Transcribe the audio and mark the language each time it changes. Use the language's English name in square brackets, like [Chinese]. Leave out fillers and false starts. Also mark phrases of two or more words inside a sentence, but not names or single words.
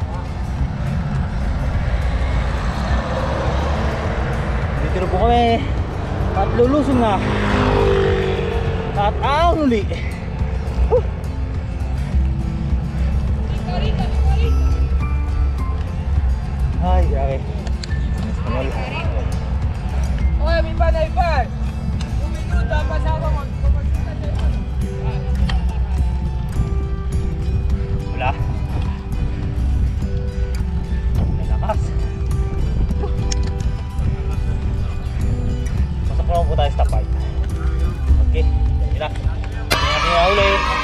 [Filipino] Dito na po kami at lulusong na at ang uli. Ay, grabe. [Spanish] Oye, mi pana, mi pan. Un minuto ha pasado como el [Filipino] Wala. Malakas. Pasok naman po tayo sa top 5. Okay, tira. Tingnan niyo ulit.